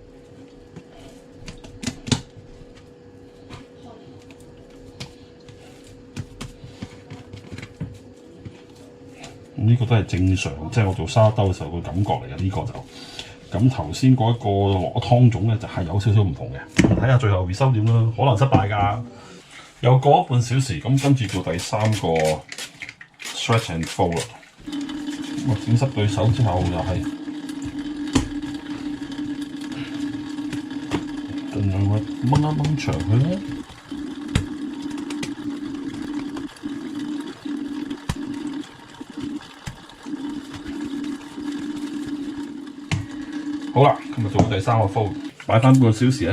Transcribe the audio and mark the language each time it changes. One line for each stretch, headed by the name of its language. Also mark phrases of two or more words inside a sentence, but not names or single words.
Cantonese: 呢個都係正常，即係我做沙拉兜嘅時候個感覺嚟嘅。呢個就咁頭先嗰一個落湯種咧，就係有少少唔同嘅。睇下最後回收點啦，可能失敗㗎。又過咗半小時，咁跟住做第3個
English: stretch and fold
Cantonese: 啦。咁整濕對手之後又係盡量去掹一掹長佢啦。好啦，今日做第3個 fold， 擺翻半小時咧。